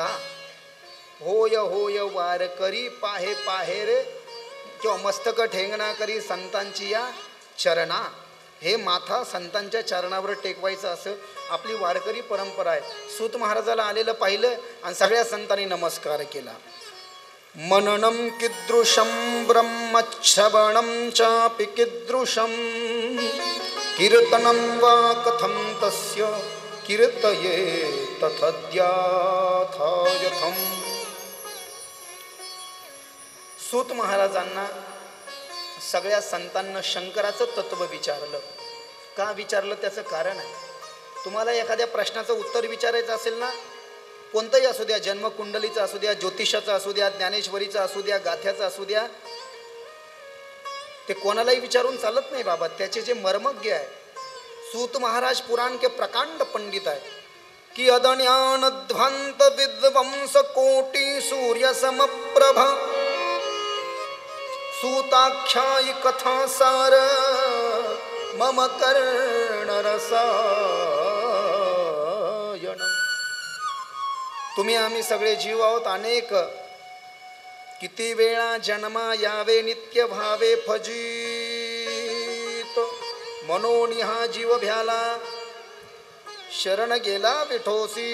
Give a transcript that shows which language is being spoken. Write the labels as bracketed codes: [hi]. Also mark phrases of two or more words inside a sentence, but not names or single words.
[mr] होय होय वार करी पाहे पाहे रे, किंवा मस्तक ठेंगणा करी संतांची या चरणा. हे माथा संतांच्या चरणावर टेकवायचं, असं आपली वारकरी परंपरा आहे. सूत महाराजाला आलेलं पाहिलं आणि सगळ्या संतांनी नमस्कार केला. [sa] मननं कीदृशं ब्रह्मश्रवणं चापि कीदृशं कीर्तनं वा कथं तस्य कीर्तये तथद्याथायथम्. [mr] सूत महाराजांना सगळ्या संतांना शंकराचं तत्व विचारलं. का विचारलं त्याचं कारण आहे. तुम्हाला एखाद्या प्रश्नाचं उत्तर विचारायचं असेल ना, कोणतंही असू द्या, जन्मकुंडलीचं असू द्या, ज्योतिषाचं असू द्या, ज्ञानेश्वरीचं असू द्या, गाथ्याचं असू द्या, ते कोणालाही विचारून चालत नाही बाबा. त्याचे जे मर्मज्ञ आहे, [sa] सूत महाराज [hi] पुराण के प्रकांड पंडित [mr] आहे की [sa] अदन्यान ध्वांत विद्वंस कोटि सूर्य समप्रभ सूताख्यायी कथा सार मम कर्ण रसायन. [mr] तुम्ही आम्ही सगळे जीव आहोत अनेक, किती वेळा जन्मा यावे नित्य भावे फजित मनोनी हा जीव भ्याला शरण गेला विठोसी.